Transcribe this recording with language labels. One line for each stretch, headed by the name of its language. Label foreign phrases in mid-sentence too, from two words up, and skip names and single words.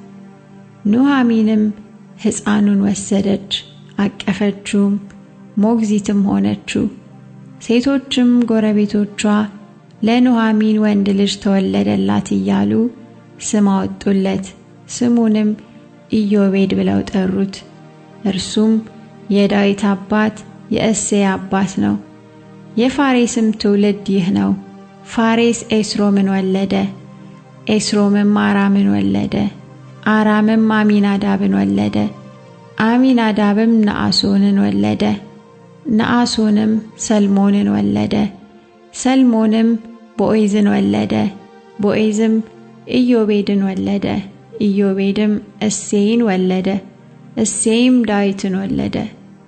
Amharic: ኑኃሚንም ሕፃኑን ወሰደች፣ አቀፈችውም፣ ሞግዚትም ሆነችው። ሴቶችም ጎረቤቶቿ ለኑኃሚን ወንድ ልጅ ተወለደላት እያሉ ስም አወጡለት። ስሙንም ኢዮቤድ ብለው ጠሩት። እርሱም የዳዊት አባት የእሴይ አባት ነው። የፋሬስም ትውልድ ይህ ነው። ፋሬስ ኤስሮምን ወለደ፣ ኤስሮምም አራምን ወለደ፣ አራምም አሚናዳብን ወለደ፣ አሚናዳብም ነአሶንን ወለደ፣ ነአሶንም ሰልሞንን ወለደ፣ ሰልሞንም ቦዔዝን ወለደ፣ ቦዔዝም ኢዮቤድን ወለደ፣ ኢዮቤድም እሴይን ወለደ፣ እሴይም ዳዊትን ወለደ።